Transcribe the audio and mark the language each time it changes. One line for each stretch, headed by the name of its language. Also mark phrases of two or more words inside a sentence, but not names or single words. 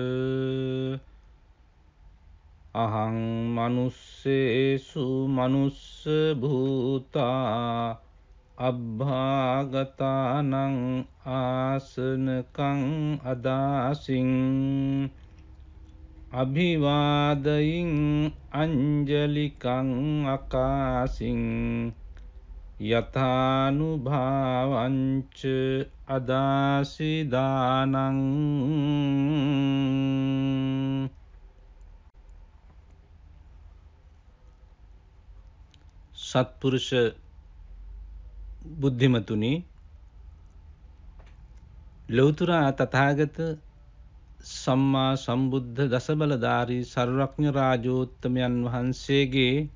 Pali: අහං මනුස්සේසු මනුස්ස භූතා අබ්භාගතානං ආසනකං අදාසින් අභිවාදයින් අංජලිකං අකාසින් යථානුභාවංච අදාසිදානං.
Sinhala: සත්පුරුෂ බුද්ධිමතුනි, ලෞතර තථාගත සම්මා සම්බුද්ධ දසබලධාරී සර්වඥ රාජෝත්තමයන් වහන්සේගේ